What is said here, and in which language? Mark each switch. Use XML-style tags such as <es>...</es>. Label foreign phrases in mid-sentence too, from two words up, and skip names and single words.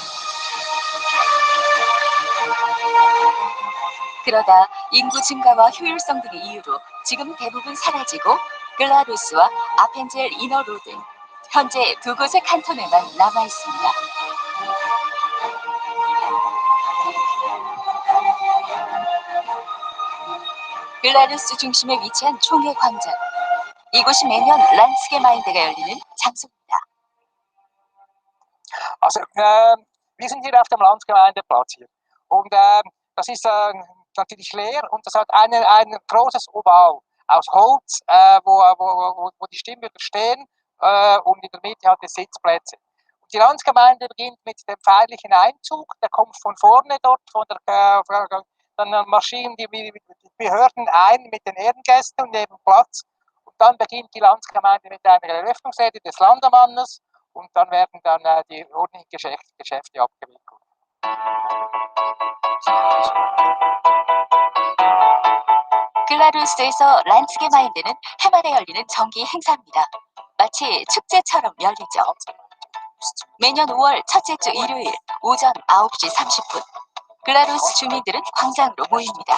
<ko>그러다 인구 증가와 효율성 등의 이유로 지금 대부분 사라지고 글라루스와 아펜젤 이너로드 현재 두 곳의 칸톤에만 남아 있습니다. 글라루스 중심에 위치한 총회 광장. 이곳이 매년 란츠게마인드가 열리는 장소입니다.</ko> <de>Also, wir sind hier auf dem Landsgemeindeplatz hier. Und das ist natürlich leer und das hat ein großes Oval aus Holz, wo die Stimmbürger stehen und in der Mitte hat es Sitzplätze. Und Die Landsgemeinde beginnt mit dem feierlichen Einzug, der kommt von vorne dort, dann marschieren die Behörden ein mit den Ehrengästen und nehmen Platz. Und dann beginnt die Landsgemeinde mit einer Eröffnungsrede des Landemannes und dann werden dann die ordentlichen Geschäfte abgewickelt.</de> <ko>글라루스에서 란스게마인드는 해마다 열리는 정기 행사입니다. 마치 축제처럼 열리죠. 매년 5월 첫째 주 일요일 오전 9시 30분 글라루스 주민들은 광장으로 모입니다.</ko>